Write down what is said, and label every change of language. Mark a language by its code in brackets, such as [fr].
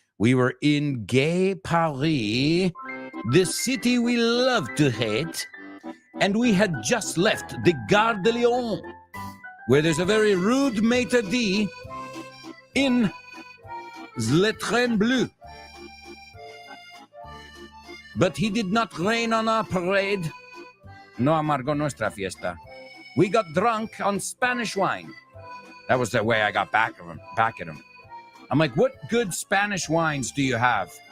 [en] We were in Gay Paris, the city we love to hate, and we had just left the Gare de Lyon, where there's a very rude maître d' in Le Train Bleu. But he did not rain on our parade. [es] No amargó nuestra fiesta. [en] We got drunk on Spanish wine. That was the way I got back at him. I'm like, what good Spanish wines do you have?